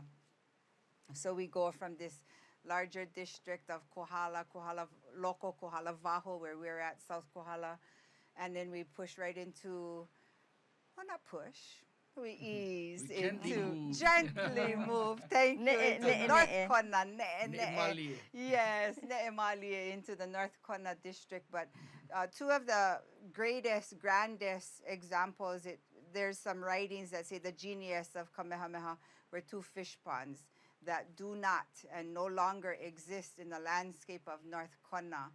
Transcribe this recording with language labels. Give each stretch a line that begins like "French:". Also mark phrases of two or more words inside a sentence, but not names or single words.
English: So we go from this larger district of Kohala Loko, Kohala Vaho, where we're at, South Kohala. And then we push right into, well, not push, we ease We gently into, move. gently move, thank you, Ne'e, into ne'e, North ne'e.
Hawaiian: Kona, ne'e, ne'e.
English: Ne'emalie. Yes, Ne'emalie into the North Kona district. But two of the grandest examples, there's some writings that say the genius of Kamehameha were two fish ponds that do not and no longer exist in the landscape of North Kona.